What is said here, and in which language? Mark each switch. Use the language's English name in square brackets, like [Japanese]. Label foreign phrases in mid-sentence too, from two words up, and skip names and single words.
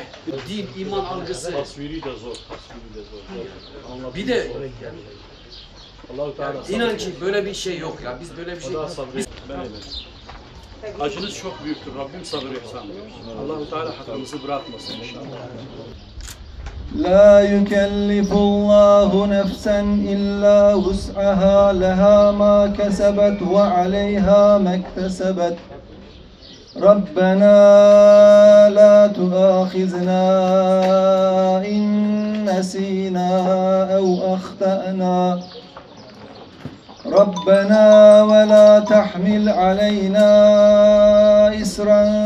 [Turkish] Din, iman algısı. Tasviri de zor. Bir de İnan ki böyle bir şey yok ya. Biz böyle bir şey... Acınız çok büyüktür. Rabbim sabır ihsan eylesin. Allah-u Teala hakkımızı bırakmasın inşallah. [Arabic] لا يكلف الله نفسا إلا وسعها لها ما كسبت وعليها ما اكتسبت ربنا لا تؤاخذنا إن نسينا أو أخطأنا ربنا ولا تحمل علينا إسرا